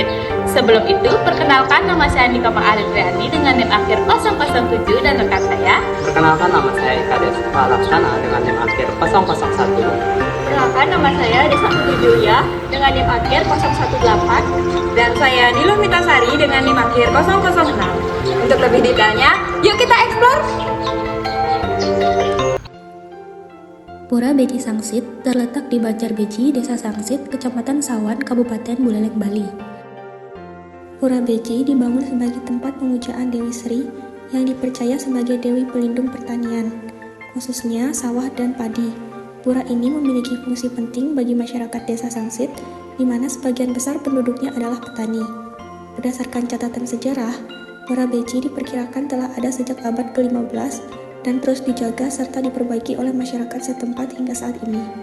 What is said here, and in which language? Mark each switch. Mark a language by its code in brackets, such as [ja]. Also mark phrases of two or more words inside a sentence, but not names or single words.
[id] Sebelum itu, perkenalkan nama saya Nika Alitriani dengan NIM akhir 007 dan rekan saya. Perkenalkan nama saya Ika Despa Laksana dengan NIM akhir 001. Perkenalkan nama saya Desa Putri Julia dengan NIM akhir 018. Dan saya Nilo Mitasari dengan NIM akhir 006. Untuk lebih detailnya, yuk kita explore! Pura Beji Sangsit terletak di Banjar Beji, Desa Sangsit, Kecamatan Sawan, Kabupaten Buleleng, Bali. Pura Beji dibangun sebagai tempat pemujaan Dewi Sri yang dipercaya sebagai Dewi Pelindung Pertanian, khususnya sawah dan padi. Pura ini memiliki fungsi penting bagi masyarakat Desa Sangsit, di mana sebagian besar penduduknya adalah petani. Berdasarkan catatan sejarah, Pura Beji diperkirakan telah ada sejak abad ke-15 dan terus dijaga serta diperbaiki oleh masyarakat setempat hingga saat ini.